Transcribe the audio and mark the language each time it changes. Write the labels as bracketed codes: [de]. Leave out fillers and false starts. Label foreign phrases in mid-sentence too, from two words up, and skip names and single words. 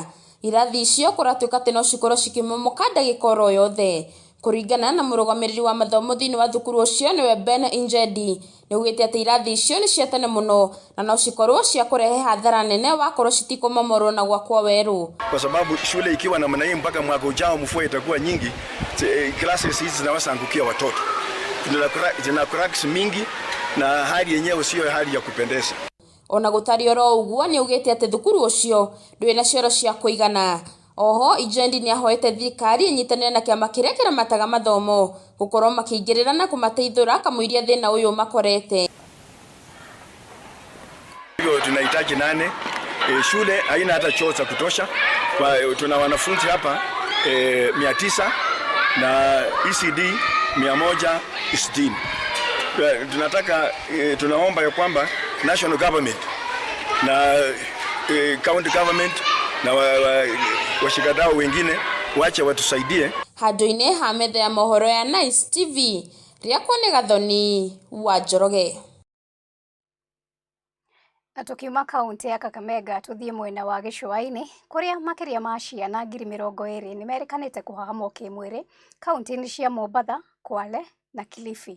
[ki] Irathi icio kũratuĩka atĩ no cikorwo cikĩmomoka ndagĩka oro yothe. Kũringana na mũrũgamĩrĩri wa mathomo thĩinĩ wa thukuru ũcio niwe Ben Injendi, nĩugĩte atĩ irathi icio nĩ cia tene mũno na no cikorwo cia kũrehe hathara nene wakorwo citikomomorwo na gwakwo werũ. [sw] Kwa sababu shule ikiwa na manai mpaka mwaka ujao mvua itakuwa nyingi, classes hizi zinaweza angukia watoto. Zina cracks mingi na hali yenyewe sio hali ya kupendeza. [ki] Ona gũtarĩ oro ũguo nĩugĩte atĩ thukuru ũcio ndũrĩ na cioro cia kũigana. Oho Injendi nĩ ahoete thirikari inyitanĩre na kĩama kĩrĩa kĩramataga mathomo gũkorwo makĩingĩrĩra na kũmateithũra kamũiria thĩna ũyũ makorete. [sw] Tunahitaji 8. Shule haina hata choo cha kutosha. Tuna wanafunzi hapa 900 na ECD 160. Tunaomba ya kwamba [en] national government [sw] na [en] county government [sw] na washikadau wengine wache watusaidie. [ki] Handũ-inĩ ha metha ya mohoro ya Nice TV, rĩakwa nĩ Gathoni wa Njoroge. Na tukiuma kaunti ya Kakamega tuthie mwena wa Gĩcũa-inĩ kuria makiria ma ciana 20,000 nimerekanite kuhahamwo kimwiri kaunti-inĩ cia Mombatha, Kwale na Kilifi.